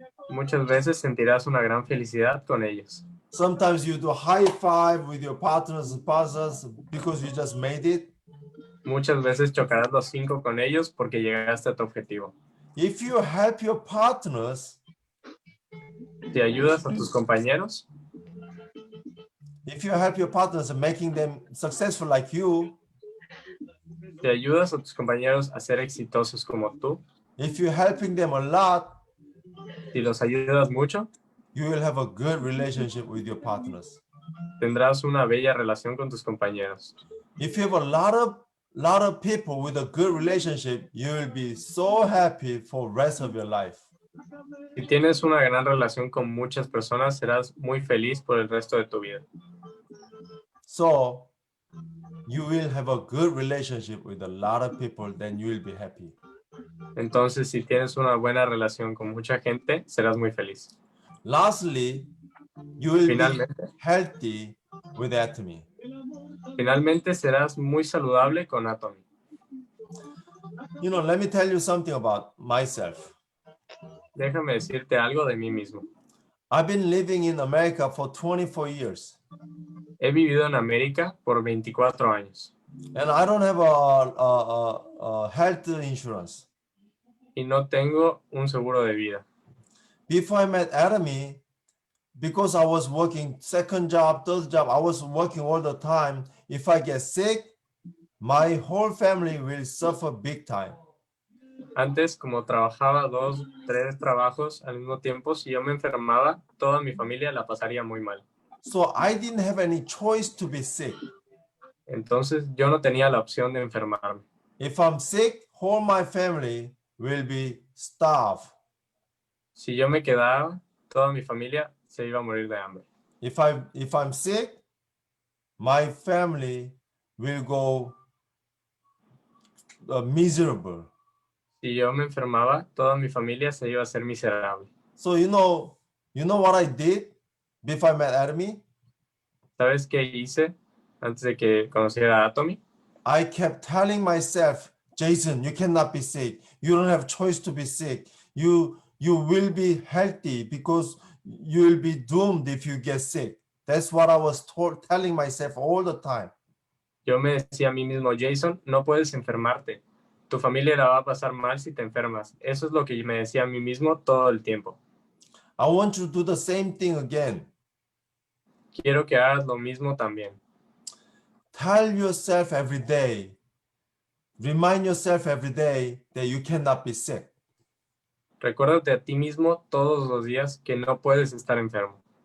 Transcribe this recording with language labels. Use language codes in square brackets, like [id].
[es] Muchas veces sentirás una gran felicidad con ellos. [en] Sometimes you do a high five with your partners and sponsors because you just made it. [es] Muchas veces chocarás los 5 con ellos porque llegaste a tu objetivo. [en] If you help your partners, [es] Si ayudas a tus compañeros, [en] if you help your partners and making them successful like you, [es] si ayudas a tus compañeros a ser exitosos como tú, [en] if you're helping them a lot, [es] si los ayudas mucho, [en] you will have a good relationship with your partners. [es] tendrás una bella relación con tus compañeros. [en] If you have a lot of people with a good relationship, you will be so happy for the rest of your life. [es] Si tienes una gran relación con muchas personas, serás muy feliz por el resto de tu vida. [en] So you will have a good relationship with a lot of people, then you will be happy. [es] Entonces, si tienes una buena relación con mucha gente, serás muy feliz. [en] Lastly, you will be [es] Finalmente, [en] healthy with Atomy. [es] finalmente serás muy saludable con Atomy. [en] You know, let me tell you something about myself. [es] Déjame decirte algo de mí mismo. [en] I've been living in America for 24 years. [es] He vivido en América por 24 años. [en] And I don't have a health insurance. [es] Y no tengo un seguro de vida. [en] Before I met Atomy, because I was working second job, third job, I was working all the time. If I get sick, my whole family will suffer big time. [es] Antes, como trabajaba 2, 3 trabajos al mismo tiempo, si yo me enfermaba, toda mi familia la pasaría muy mal. [en] So I didn't have any choice to be sick. [es] Entonces, yo no tenía la opción de enfermarme. [en] If I'm sick, whole my family will be starved. [es] Si yo me quedaba, toda mi familia se iba a morir de hambre. [en] If I'm sick, my family will go miserable. [es] Si yo me enfermaba, toda mi familia se iba a hacer miserable. [en] So you know what I did before I met Atomy? [es] ¿Sabes qué hice antes de que conociera a Atomy? [en] I kept telling myself, Jason, you cannot be sick. You don't have choice to be sick. You will be healthy because you will be doomed if you get sick. That's what I was telling myself all the time. [es] Yo me decía a mí mismo, Jason, no puedes enfermarte. Tu familia la va a pasar mal si te enfermas. Eso es lo que me decía a mí mismo todo el tiempo. [en] I want you to do the same thing again. [es] Quiero que hagas lo mismo también. [en] Tell yourself every day, remind yourself every day that you cannot be sick. [es] Recuérdate a ti mismo todos los días que no puedes estar enfermo.